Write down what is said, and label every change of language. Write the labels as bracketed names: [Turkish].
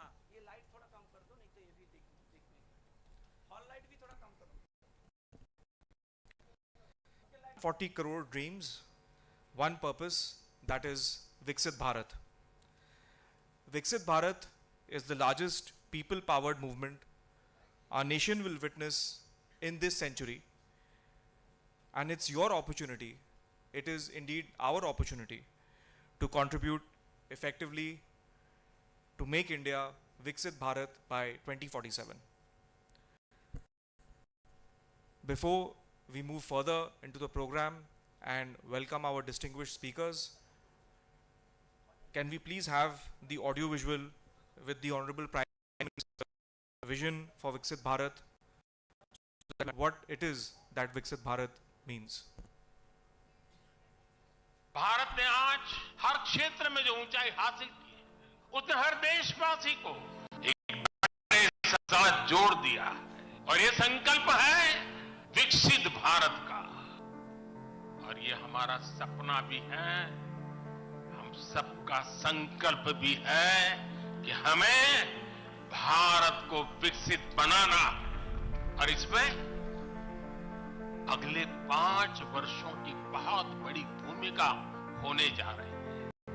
[Hindi] हाँ ये लाइट थोड़ा कम कर दो, नहीं तो ये भी देखने हॉल लाइट भी थोड़ा कम करो। [English] 40 crore dreams, one purpose, that is Viksit Bharat. Viksit Bharat is the largest people-powered movement our nation will witness in this century. And it's your opportunity, it is indeed our opportunity to contribute effectively to make India Viksit Bharat by 2047. Before we move further into the program and welcome our distinguished speakers, can we please have the audio visual with the Honorable Prime Minister's vision for Viksit Bharat, what it is that Viksit Bharat means. [Hindi] Bharat ने आज हर क्षेत्र में जो ऊंचाई हासिल की है, उसने हर देशवासी को एक बड़े साथ जोड़ दिया है और ये संकल्प है विकसित भारत का। और ये हमारा सपना भी है, हम सबका संकल्प भी है कि हमें भारत को विकसित बनाना और इसमें अगले 5 वर्षों की बहुत बड़ी भूमिका होने जा रही है।